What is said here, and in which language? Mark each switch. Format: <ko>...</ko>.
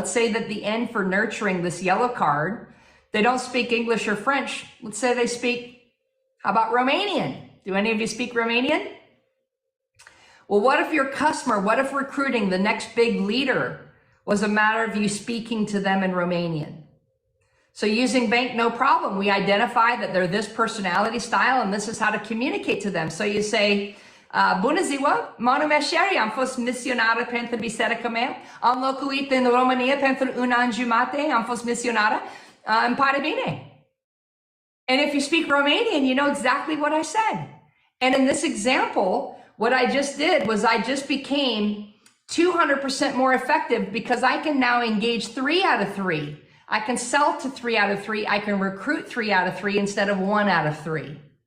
<en>Let's say that the N for nurturing, this yellow card, they don't speak English or French. Let's say they speak, how about Romanian? Do any of you speak Romanian? Well, what if your customer, what if recruiting the next big leader was a matter of you speaking to them in Romanian? So using Bank, no problem. We identify that they're this personality style and this is how to communicate to them. So you say,</en> <ro>bună ziua, mă numesc Sherry, am fost misionară pentru biserica mea, am locuit în România pentru un an jumate, am fost misionară, îmi pare bine.</ro> <en>And if you speak Romanian, you know exactly what I said. And in this example, what I just did was I just became 200% more effective because I can now engage 3 out of 3. I can sell to 3 out of 3. I can recruit 3 out of 3 instead of 1 out of 3.</en>